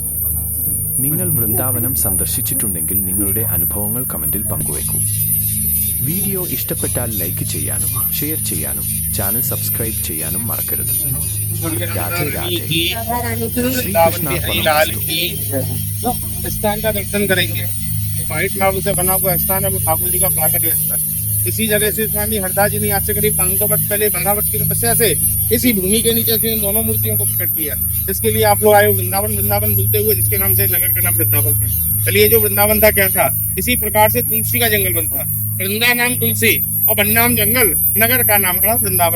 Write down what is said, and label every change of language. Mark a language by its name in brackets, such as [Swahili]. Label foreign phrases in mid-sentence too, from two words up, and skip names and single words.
[Malayalam] നിങ്ങൾ വൃന്ദാവനം സന്ദർശിച്ചിട്ടുണ്ടെങ്കിൽ നിങ്ങളുടെ അനുഭവങ്ങൾ കമന്റിൽ പങ്കുവെക്കൂ. വീഡിയോ ഇഷ്ടപ്പെട്ടാൽ ലൈക്ക് ചെയ്യാനും ഷെയർ ചെയ്യാനും [English] channel subscribe [Malayalam] ചെയ്യാനും മറക്കരുത്. രാധേ രാധേ. ശ്രീകൃഷ്ണ. [English] white marble [Hindi] से बना हुआ स्थान है, वो ठाकुर जी का प्राकट्य स्थल। इसी जगह से स्वामी हरदास जी ने आज से करीब 500 वर्ष पहले 12 वर्ष की तपस्या से इसी भूमि के नीचे से दोनों मूर्तियों को प्रकट किया, जिसके लिए आप लोग आए वृंदावन वृंदावन बोलते हुए, जिसके नाम से नगर का नाम वृंदावन है। चलिए, जो वृंदावन था क्या था? इसी प्रकार से तुलसी का जंगल बनता, वृंदा नाम तुलसी और बन्नाम जंगल, नगर का नाम पड़ा वृंदावन।